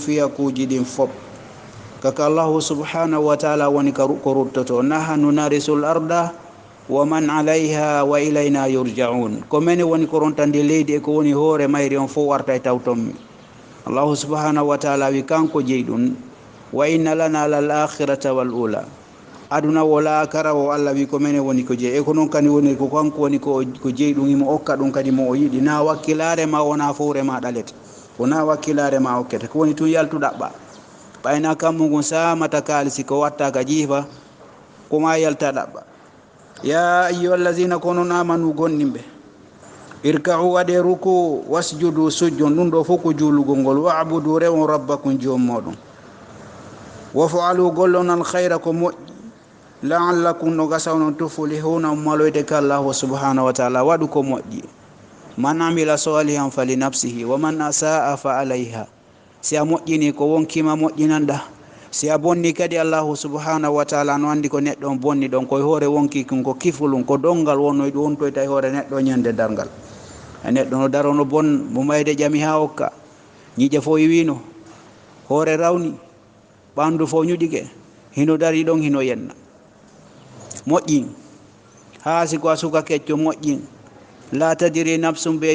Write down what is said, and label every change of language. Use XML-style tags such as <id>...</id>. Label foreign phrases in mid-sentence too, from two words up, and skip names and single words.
<ff>fiya kuuji ɗin fof kaka</ff> <ar>الله سبحانه وتعالى</ar> <ff>woni ko ruttoto</ff> <ar>نحن نرث الأرض ومن عليها وإلينا يرجعون</ar> <ff>ko mene woni ko rontandi leydi e ko woni hoore mayri on fof warta e tawtonmi</ff> <ar>الله سبحانه وتعالى</ar> <ff>wi kanko jeyi ɗum</ff> <ar>وإن لنا للآخرة والأولى</ar> <ff>aduna wala kara o allah wi ko mene woni ko jeyi e ko noon kadi woni ko kanko woni ko jeyi ɗum imo okka ɗum kadi mo o yiɗi na wakkilare ma wona fowre ma ɗalete wona wakkilare ma okkete ko woni tun yaltu ɗaɓɓa ɓayna kammu ngun samata kalisi ko watta ka jiifa koma yalta ɗaɓɓa</ff> <ar>يا أيها الذين</ar> <ff>ko noon amanu gonɗinɓe irka'u waɗe ruku wasjudu sujjon ɗum ɗo fof ko juulugol ngol wa'budu rewon rabbakum joom moɗon</ff> <ar>وافعلوا</ar> <ff>gollon alkhayra ko moƴƴi la'allakum no gasa onon tuflihuna maloyde ka</ff> <ar>الله سبحانه وتعالى</ar> <ff>waɗu ko moƴƴi</ff> <ar>من عمل صالحا فلنفسه ومن أساء فعليها</ar> <ff>si a moƴƴini ko wonkima moƴƴinanɗa si a bonni kadi</ff> <ar>الله سبحانه وتعالى</ar> <ff>no andi ko neɗɗo bonni ɗon koye hoore wonki kum ko kifulum ko dongal wonnoy ɗum wontoyta e hoore neɗɗo ñande dargal e neɗɗo no darono bon mo mayde ƴami ha hokka ñiƴe fo yiwino hoore rawni ɓandu fo ñuɗike hino dari ɗon hino yenna moƴƴin ha siko a suka kecco moƴƴin la tadiri nafsum be</ff>